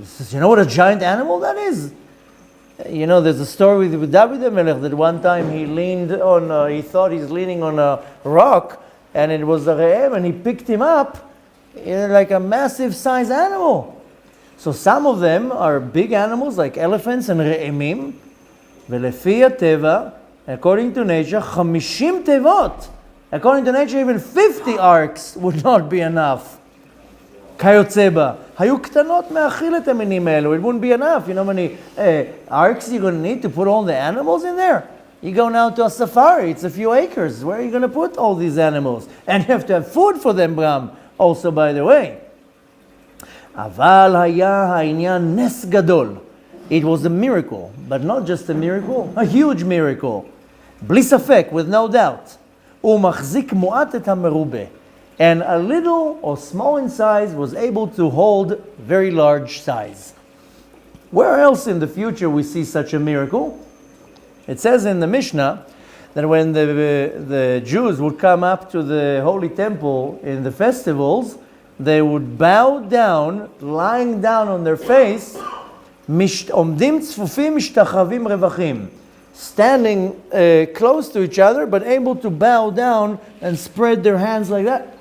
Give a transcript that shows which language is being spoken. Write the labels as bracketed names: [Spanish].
[English] You know what a giant animal that is? You know, there's a story with David HaMelech that one time he leaned on, he thought he's leaning on a rock, and it was a re'em, and he picked him up like a massive size animal. So some of them are big animals like elephants and re'emim, [Hebrew] ולפי הטבע, [English] according to nature, [Hebrew] 50 תיבות. [English] According to nature, even 50 arks would not be enough. [Hebrew] כיוצא בה. היו קטנות מאכיל את המינים האלו. [English] It wouldn't be enough. You know how many arks you're going to need to put all the animals in there? You go now to a safari, it's a few acres. Where are you going to put all these animals? And you have to have food for them, Bram, also by the way. [Hebrew] אבל היה העניין נס גדול. [English] It was a miracle, but not just a miracle, a huge miracle. [Hebrew] בלי ספק, [English] with no doubt. [Hebrew] הוא מחזיק מועט את המרובה. [English] And a little or small in size was able to hold very large size. Where else in the future we see such a miracle? It says in the Mishnah that when the Jews would come up to the Holy Temple in the festivals, they would bow down, lying down on their face, [Hebrew] עומדים צפופים משתחווים רווחים, [English] standing close to each other, but able to bow down and spread their hands like that.